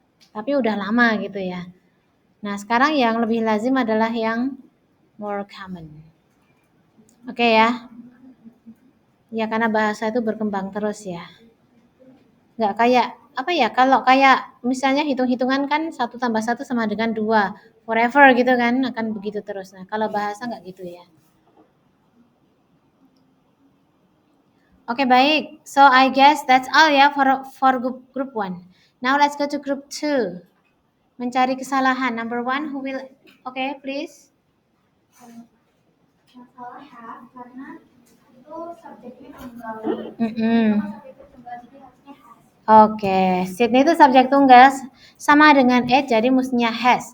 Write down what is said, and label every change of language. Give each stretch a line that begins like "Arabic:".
Indonesian: Tapi udah lama gitu ya. Nah sekarang yang lebih lazim adalah yang
English: more common.
Indonesian: Oke ya. Ya karena bahasa itu berkembang terus ya. Nggak kayak apa ya, kalau kayak misalnya hitung-hitungan kan 1 tambah 1 sama dengan 2 forever gitu kan, akan begitu terus. Nah kalau bahasa nggak gitu ya. Oke baik,
English: so I guess that's all ya for group 1. Now let's go to group 2.
Indonesian: Mencari kesalahan.
English: Number 1 who will, okay please.
Indonesian: Masalah have karena itu subjeknya tunggal. Subjeknya tunggal jadi harusnya has. Oke, Sydney itu subjek tunggal sama dengan it, jadi mestinya has.